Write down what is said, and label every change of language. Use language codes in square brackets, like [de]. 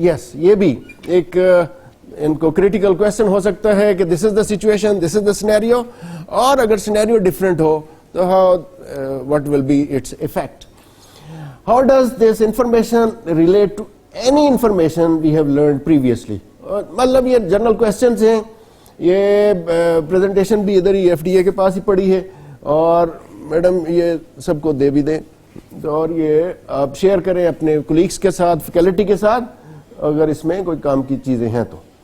[ur] Yes, یہ بھی ایک ان کو کریٹیکل کوشچن ہو سکتا ہے کہ [en] this is the situation, this is the scenario, [ur] اور اگر سینیریو ڈفرینٹ ہو تو [en] what will be its effect. How does this information relate to any information we have learned previously. [ur] مطلب یہ جنرل کوشچنز ہیں, یہ پریزنٹیشن بھی ادھر ہی FDA کے پاس ہی پڑی ہے, اور میڈم یہ سب کو دے بھی دیں, اور یہ آپ شیئر کریں اپنے کولیگس کے ساتھ, فیکلٹی کے ساتھ, اگر اس میں کوئی کام کی چیزیں ہیں تو.